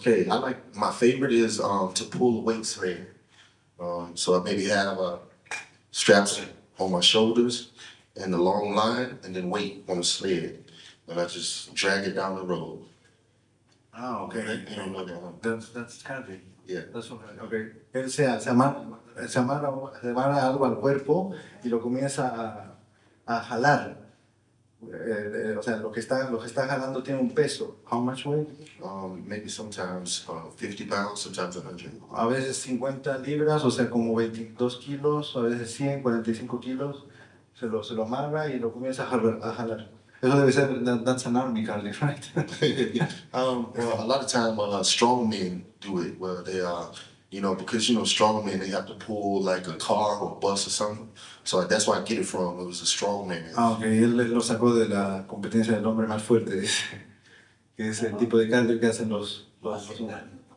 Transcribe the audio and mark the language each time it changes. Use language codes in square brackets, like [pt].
[en] Okay, my favorite is to pull weights there. So I maybe have straps on my shoulders and the long line, and then weight on the sled, and I just drag it down the road. Ah, okay. You don't know that. That's cardio. Yeah. That's okay. [es] Él se amarra algo al cuerpo y lo comienza a jalar. O sea, lo que está jalando tiene un peso. [en] How much weight? Maybe sometimes 50 pounds, sometimes 100. [es] A veces 50 libras, o sea, como 22 kilos, a veces 100, 45 kilos. Se lo amarra y lo comienza a jalar. Eso debe ser, [en] that's an army cardio, right? Well, a lot of time strong men do it, where they because strong men, they have to pull like a car or a bus or something. So that's where I get it from. It was a strong man. [es] Ah, ok, él lo sacó de la competencia del hombre más fuerte, dice, que es el tipo de cardio que hacen los humanos.